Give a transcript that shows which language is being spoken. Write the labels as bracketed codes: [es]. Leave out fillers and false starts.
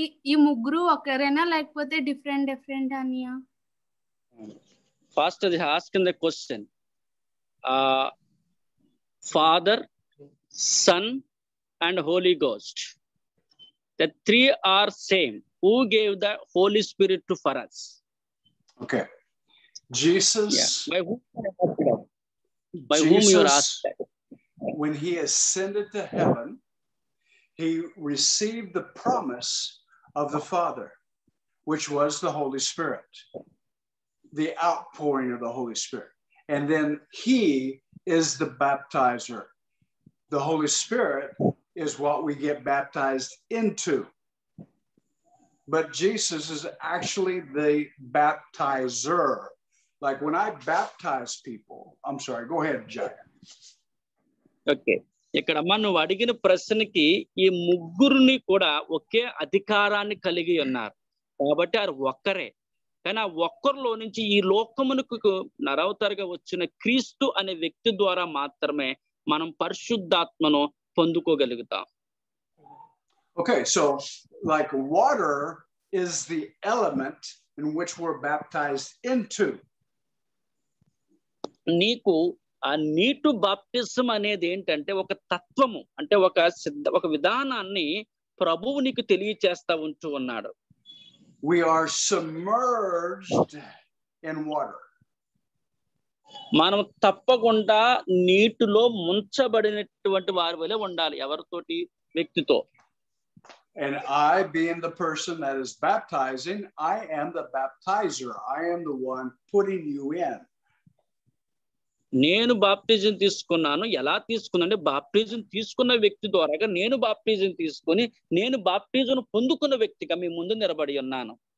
[te] ఈ ముగ్గురు ఒకరేనా లేకపోతే డిఫరెంట్ అనియా? [en] Pastor is asking the question. Father, Son, and Holy Ghost. The three are same. Who gave the Holy Spirit for us? Okay. Jesus. Yeah. By whom you are asked that? When he ascended to heaven, he received the promise of the Father, which was the Holy Spirit, the outpouring of the Holy Spirit. And then he is the baptizer. The Holy Spirit is what we get baptized into. But Jesus is actually the baptizer. Like when I baptize people, I'm sorry, go ahead, Jaya. Okay. [te] ఇక్కడ అమ్మ నువ్వు అడిగిన ప్రశ్నకి ఈ ముగ్గురిని కూడా ఒకే అధికారాన్ని కలిగి ఉన్నారు కాబట్టి వారు ఒక్కరే. కానీ ఆ ఒక్కరిలో నుంచి ఈ లోకమునకు నరవతారుగా వచ్చిన క్రీస్తు అనే వ్యక్తి ద్వారా మాత్రమే మనం పరిశుద్ధాత్మను పొందుకోగలుగుతాం. [en] Okay, so like water is the element in which we're baptized into. [te] నీకు ఆ నీటు బాప్టిజం అనేది ఏంటంటే ఒక తత్వము, అంటే ఒక విధానాన్ని ప్రభువు నీకు తెలియచేస్తా ఉంటూ ఉన్నాడు. [en] We are submerged in water. [te] మనం తప్పకుండా నీటిలో ముంచబడినటువంటి వారి వలె ఉండాలి. ఎవరితోటి? వ్యక్తితో. [en] And I, being the person that is baptizing, I am the baptizer. I am the one putting you in. [te] నేను బాప్టిజం తీసుకున్నాను. ఎలా తీసుకున్నానంటే బాప్టిజం తీసుకున్న వ్యక్తి ద్వారాగా నేను బాప్టిజం తీసుకొని నేను బాప్టిజం పొందుకున్న వ్యక్తిగా మీ ముందు నిలబడి ఉన్నాను.